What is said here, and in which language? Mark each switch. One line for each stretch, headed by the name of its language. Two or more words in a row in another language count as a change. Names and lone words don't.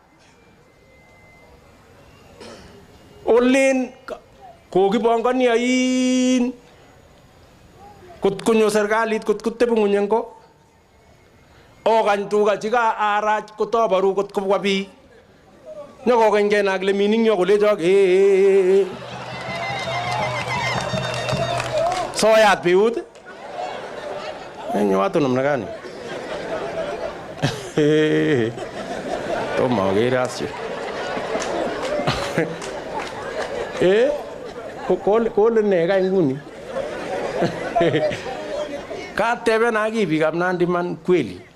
Nandi: Olin kokipongoni ain kunyo serikalit tebi ng'uny ko okany tuga chika arach kotoboru kobwa biik nyokokeny kenak le mining yo kolechok soyat biut enyo
Swahili: watu namna gani
Nandi: tomo akere asye kole ne ka nguni Kateben aki biikab Nandi man kweli.